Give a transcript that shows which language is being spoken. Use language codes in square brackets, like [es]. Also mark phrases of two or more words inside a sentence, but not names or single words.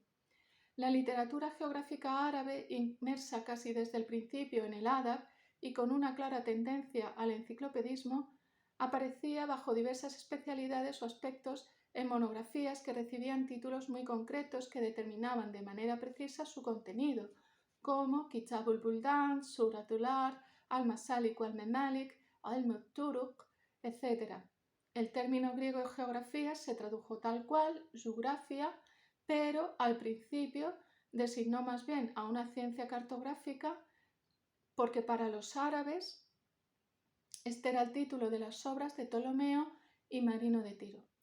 [es] La literatura geográfica árabe, inmersa casi desde el principio en el adab y con una clara tendencia al enciclopedismo, aparecía bajo diversas especialidades o aspectos en monografías que recibían títulos muy concretos que determinaban de manera precisa su contenido, como Kitabul Buldan, Suratul Ar, Al-Masalik wal-Mamalik, Al-Mutturuq, etc. El término griego geografía se tradujo tal cual, geografía, pero al principio designó más bien a una ciencia cartográfica porque para los árabes este era el título de las obras de Ptolomeo y Marino de Tiro.